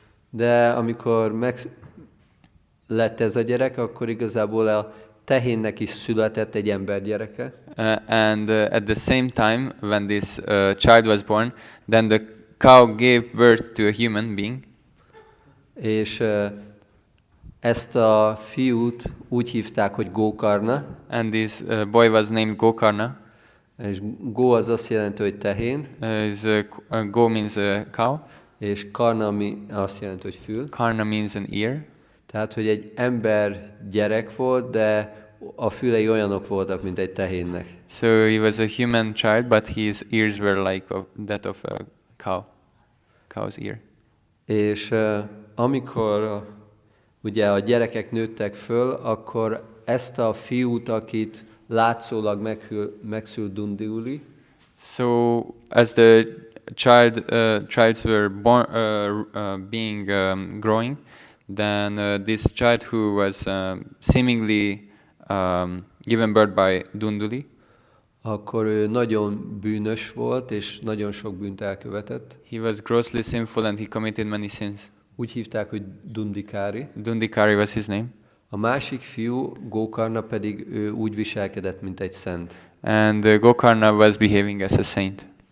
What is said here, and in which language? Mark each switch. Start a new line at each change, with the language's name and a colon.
Hungarian: De amikor lett ez a gyerek, akkor igazából a tehénnek is született egy embergyereke.
English: And at the same time, when this child was born, then the cow gave birth to a human being.
Hungarian: És ezt a fiút úgy hívták, hogy Gókarna.
English: And this boy was named Gokarna.
Hungarian: És Gó az azt jelenti, hogy tehén.
English: Go means cow.
Hungarian: És Karna ami azt jelenti, hogy fül.
English: Karna means an ear.
Hungarian: Tehát, hogy egy ember gyerek volt, de a fülei olyanok voltak, mint egy tehénnek.
English: So he was a human child, but his ears were like that of a cow's ear.
Hungarian: És amikor ugye a gyerekek nőttek föl, akkor ezt a fiút, akit látszólag megszült Dundiuli,
English: So as the childs were born, being growing, then this child who was seemingly given birth by Dunduli,
Hungarian: akkor ő nagyon bűnös volt, és nagyon sok bűnt elkövetett.
English: he was grossly sinful and he committed many sins.
Hungarian: Úgy hívták, hogy Dundikári.
English: Dundikari was his name.
Hungarian: A másik fiú, Gókarna pedig ő úgy viselkedett, mint egy szent.
English: And Gokarna was behaving as a saint.